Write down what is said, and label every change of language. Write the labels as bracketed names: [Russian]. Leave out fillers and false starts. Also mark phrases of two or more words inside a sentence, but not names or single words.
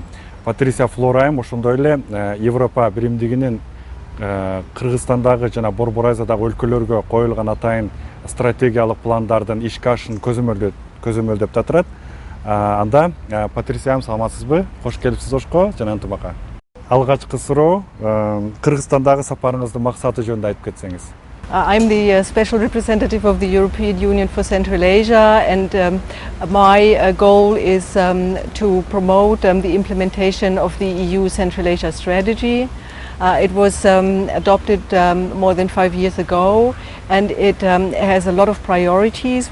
[Kyrgyz] Патрицией Флор айым ошондой эле Европа биримдигинин Кыргызстандагы жана Борбор Азиядагы өлкөлөргө коюлган атайын стратегиялык пландардын ишке ашышын көзөмөлдөп турат. Анда Патрицией айым, саламатсызбы? Кош келипсиз Ошко жана Ынтымакка. Алгачкы суроо, Кыргызстандагы сапарыңыздын максаты жөнүндө айтып кетсеңиз. [English] I'm the special representative of the European Union for Central Asia, and my goal is to promote the implementation of the EU Central Asia strategy. It was adopted more than 5 years ago, and it has a lot of priorities.